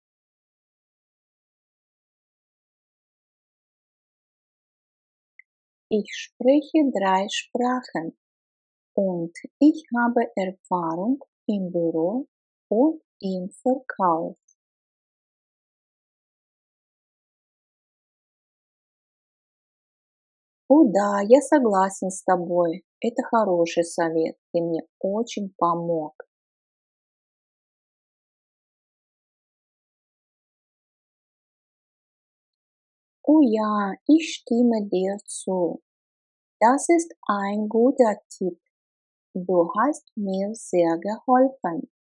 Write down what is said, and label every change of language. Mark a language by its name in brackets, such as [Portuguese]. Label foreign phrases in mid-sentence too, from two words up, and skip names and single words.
[German] Ich spreche 3 Sprachen und ich habe Erfahrung im Büro und im Verkauf. [Russian] О да, я согласен с тобой. Это хороший совет. Ты мне очень помог. [German] Oh ja, ich stimme dir zu. Das ist ein guter Tipp. Du hast mir sehr geholfen.